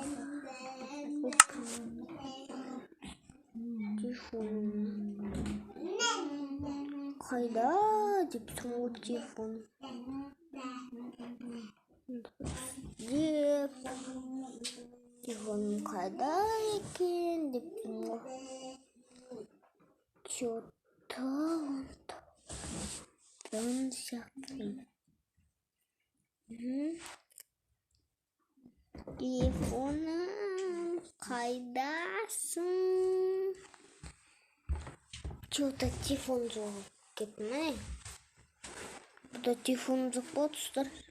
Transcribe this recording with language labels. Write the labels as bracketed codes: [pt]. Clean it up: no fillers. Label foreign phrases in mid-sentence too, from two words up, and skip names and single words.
[kk] Телефоным қайда деп сұрақ телефон. Телефоным қайда екен деп сұрақ. Что-то он сияқты. Телефоным қайдасың? Что-то телефон жоғалып кетті ме? Бұда телефон жоқ болды, достар.